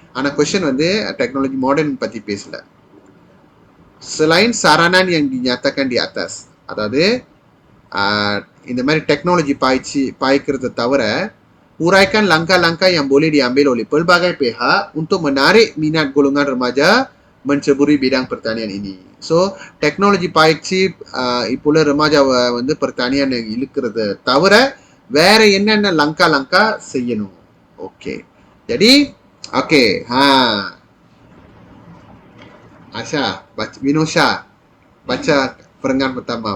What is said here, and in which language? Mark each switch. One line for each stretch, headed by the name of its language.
Tamil: ஆனா கொஸ்டின் வந்து technology modern பத்தி பேசல.
Malay: Selain saranan yang dinyatakan di atas,
Tamil: அதாவது இந்த மாதிரி டெக்னாலஜி பாய்க்கிறத தவிர
Malay: uraikan langkah-langkah yang boleh diambil oleh pelbagai pihak untuk menarik minat golongan remaja menceburi bidang pertanian ini.
Tamil: So, technology பாய்ச்சி இப்போ ரமாஜாவை வந்து pertanian இழுக்கிறத தவிர வேற என்னென்ன langkah-langkah செய்யணும்.
Malay: ஓகே. jadi okey, Asha, Vinosha, baca perengan pertama.